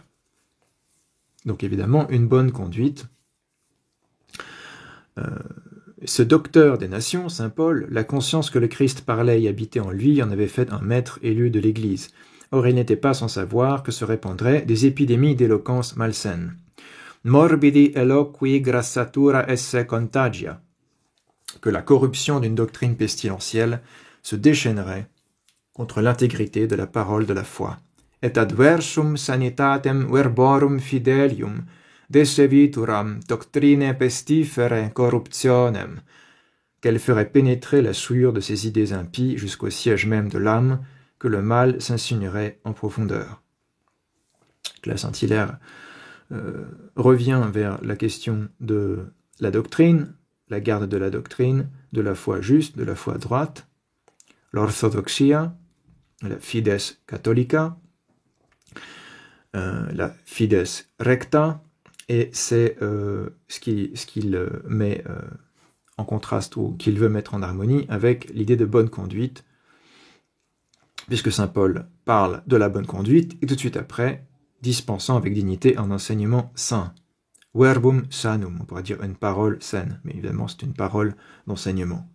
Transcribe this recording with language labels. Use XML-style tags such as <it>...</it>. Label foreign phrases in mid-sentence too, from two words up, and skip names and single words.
<fr>Donc évidemment, une bonne conduite. Ce docteur des nations, saint Paul, la conscience que le Christ parlait et habitait en lui en avait fait un maître élu de l'Église. Or il n'était pas sans savoir que se répandraient des épidémies d'éloquence malsaine.</fr> <la>Morbidi eloqui grassatura esse contagia.</la> <fr>Que la corruption d'une doctrine pestilentielle se déchaînerait contre l'intégrité de la parole de la foi.</fr> <la>Et adversum sanitatem verborum fidelium, decevituram doctrine pestifere corruptionem,</la> <fr>qu'elle ferait pénétrer la souillure de ses idées impies jusqu'au siège même de l'âme, que le mal s'insinuerait en profondeur. Là, Saint-Hilaire revient vers la question de la doctrine, la garde de la doctrine, de la foi juste, de la foi droite, l'orthodoxia, la</fr> <la>fides catholica,</la> <fr>la</fr> <la>fides recta,</la> <fr>et c'est ce qu'il met en contraste ou qu'il veut mettre en harmonie avec l'idée de bonne conduite, puisque saint Paul parle de la bonne conduite, et tout de suite après, dispensant avec dignité un enseignement sain.</fr> <la>Verbum sanum,</la> <fr>on pourrait dire une parole saine, mais évidemment c'est une parole d'enseignement.</fr>